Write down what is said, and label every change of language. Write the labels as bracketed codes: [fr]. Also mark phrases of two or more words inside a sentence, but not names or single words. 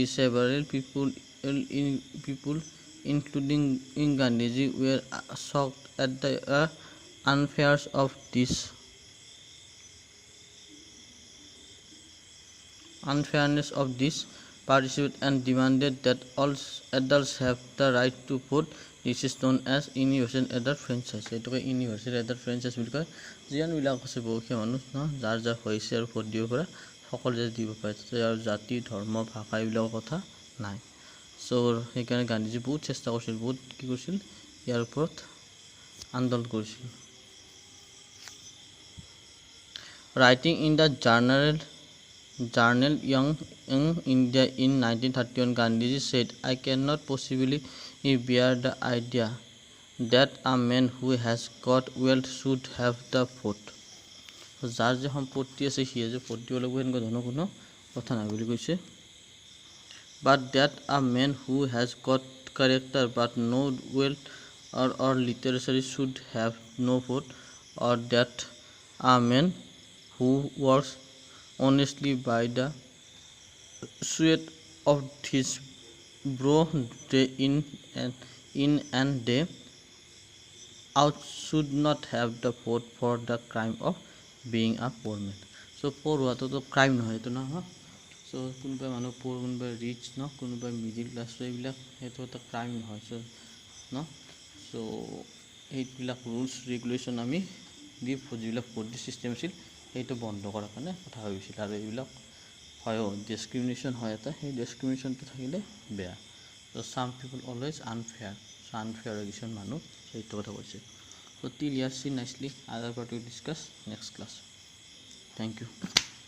[en] Several people including Gandhiji, were shocked at the unfairness of this participate and demanded that all adults have the right to vote. This is known as universal adult franchise. [as] এইটোকে [en] universal adult franchise [as] বুলি কয়. যিমানবিলাক আছে বহুখিনি মানুহ যাৰ যাৰ হৈছে আৰু ভোট দিব পৰা সকলোৱে দিব পাৰে. আৰু জাতি ধৰ্ম ভাষা এইবিলাকৰ কথা নাই. চ' সেইকাৰণে গান্ধীজী বহুত চেষ্টা কৰিছিল, বহুত কি কৰিছিল ইয়াৰ ওপৰত আন্দোলন কৰিছিল. [en] Writing in the journal Young India in 1931, Gandhiji said, I cannot possibly bear the idea that a man who has got wealth should have the vote. [as] যাৰ যে সম্পত্তি আছে সিয়ে যে ভোট দিব লাগিব এনেকুৱা ধৰণৰ কোনো কথা নাই বুলি কৈছে. [en] But that a man who has got character but no wealth or literacy should have no vote, or that a man who works honestly by the sweat of his brow day in and day out should not have the vote for the crime of being a poor man. So poor [as] হোৱাটোতো crime নহয়, এইটো নহয়। So কোনোবাই মানুহ poor, কোনোবাই rich ন, কোনোবাই [en] middle class, [as] so এইবিলাক সেইটো এটা crime নহয়। So ন, so এইবিলাক [en] rules regulation [as] আমি দি যিবিলাক [en] vote system [as] আছিল সেইটো বন্ধ কৰাৰ কাৰণে কথা হৈছিল। আৰু এইবিলাক হয় ডিছক্ৰিমিনেশ্যন হয় এটা, সেই ডিছক্ৰিমিনেশ্যনটো থাকিলে বেয়া। [en] So some people always unfair, so unfair [as] কিছুমান মানুহ সেইটো কথা কৈছে। [en] So till here see nicely, other part we discuss next class. Thank you.